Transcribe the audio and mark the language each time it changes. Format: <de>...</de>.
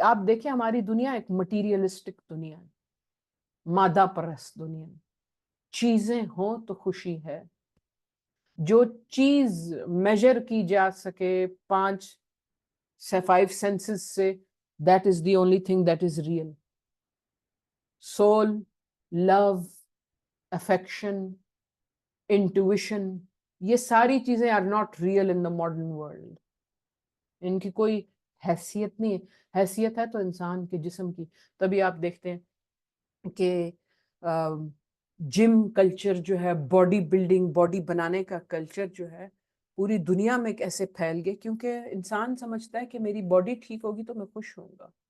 <ur>آپ دیکھیں ہماری دنیا ایک مٹیریلسٹک دنیا ہے، مادہ پرست دنیا ہے. چیزیں ہوں تو خوشی ہے، جو چیز میجر کی جا سکے 5 سینسز سے،</ur> <en>that is the only thing that is real. Soul, love, affection, intuition،</en> <ur>یہ ساری چیزیں</ur> <en>are not real in the modern world.</en> <ur>ان کی کوئی حیثیت نہیں ہے. حیثیت ہے تو انسان کے جسم کی. تبھی آپ دیکھتے ہیں کہ جم کلچر جو ہے، باڈی بلڈنگ، باڈی بنانے کا کلچر جو ہے پوری دنیا میں کیسے پھیل گئے، کیونکہ انسان سمجھتا ہے کہ میری باڈی ٹھیک ہوگی تو میں خوش ہوں گا.</ur>